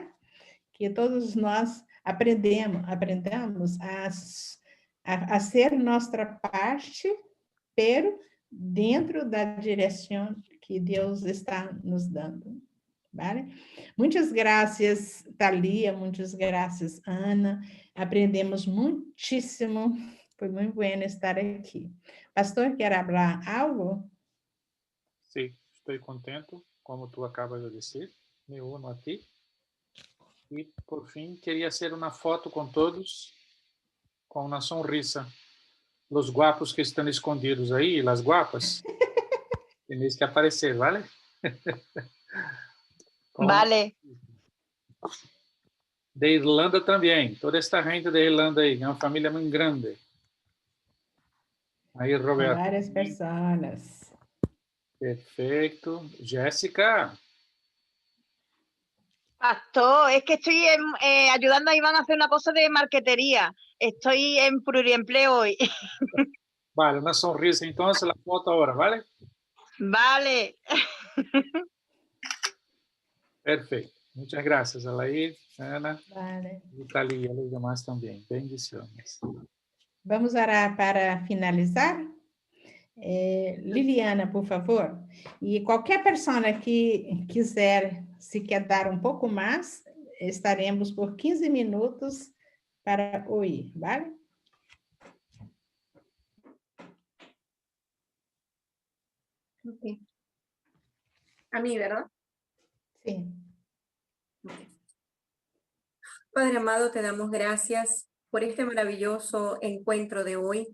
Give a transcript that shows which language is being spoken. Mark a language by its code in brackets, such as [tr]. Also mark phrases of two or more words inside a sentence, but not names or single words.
[pt] Que todos nós aprendamos a ser nossa parte, pero dentro da direção que Deus está nos dando, vale? Muitas graças, Thalia, muitas graças, Ana. Aprendemos muitíssimo. Foi muito bueno estar aqui. Pastor, quer falar algo? Sim, estou contento, como tu acabas de dizer. [es] Me uno a ti. [pt] E, por fim, queria hacer uma foto com todos, com uma sonrisa. Os guapos que estão escondidos aí, as guapas, [es] tenéis que aparecer, ¿vale? [pt] Vale. De Irlanda também. Toda esta gente de Irlanda aí, é uma família muito grande. Aí, Roberto. Várias pessoas. Perfeito. Jéssica. Pastor, [es] es que estoy ayudando a Iván a hacer una cosa de marquetería. Estoy en pluriempleo hoy. Vale, una sonrisa entonces, la foto ahora, ¿vale? Vale. Perfecto. Muchas gracias, Alair, Ana, vale. y Thalia, los demás también. Bendiciones. [pt] Vamos orar para finalizar? Liliana, por favor. E qualquer pessoa que quiser se quedar um pouco mais, estaremos por 15 minutos para ouvir, vale? [es] Okay. A mí, ¿verdad? Sí. Okay. Padre amado, te damos gracias por este maravilloso encuentro de hoy.